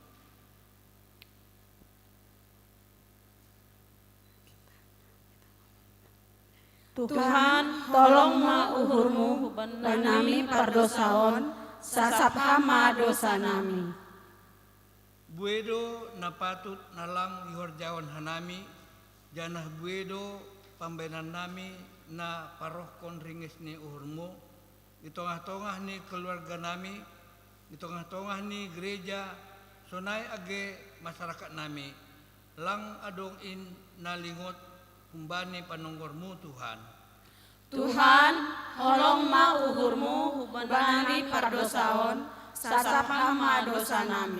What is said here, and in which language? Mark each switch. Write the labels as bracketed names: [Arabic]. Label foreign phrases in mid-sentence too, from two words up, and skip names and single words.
[Batak Simalungun] Tuhan, tolong ma uhurmu dan nami pardosaon, sasap hama dosa nami. Buedo na patut nalang ihorjawan hanami, janah buedo pambenan nami na parohkon ringis ni uhurmu, [Indonesian] di tengah-tengah [Batak Simalungun] ni keluarga nami, [Indonesian] di tengah-tengah [Batak Simalungun] ni gereja, sonai age masyarakat nami, lang adong in nalingot humbani panonggormu Tuhan. Tuhan, holong ma uhurmu nami pardosaon, sasap hama dosa nami.